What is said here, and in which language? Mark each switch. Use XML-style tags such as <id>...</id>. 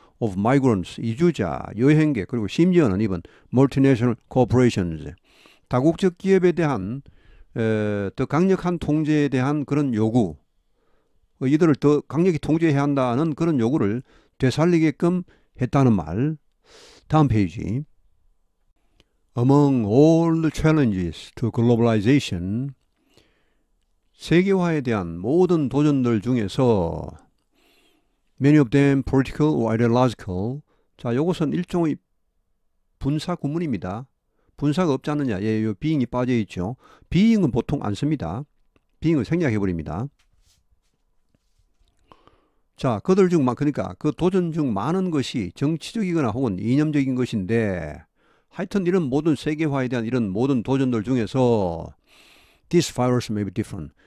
<en>Of migrants,</en> <ko>이주자, 여행객, 그리고 심지어는 이번</ko> <en>multinational corporations,</en> <ko>다국적 기업에 대한 더 강력한 통제에 대한 그런 요구, 이들을 더 강력히 통제해야 한다는 그런 요구를 되살리게끔 했다는 말. 다음 페이지.</ko> <en>Among all the challenges to globalization,</en> <ko>세계화에 대한 모든 도전들 중에서</ko> <en>many of them political or ideological.</en> <ko>자, 이것은 일종의 분사 구문입니다. 분사가 없지 않느냐. 예, 요 being이 빠져 있죠. being은 보통 안 씁니다. being을 생략해 버립니다. 자, 그들 중 그러니까 그 도전 중 많은 것이 정치적이거나 혹은 이념적인 것인데 하여튼 이런 모든 세계화에 대한 이런 모든 도전들 중에서</ko> <en>this virus may be different.</en>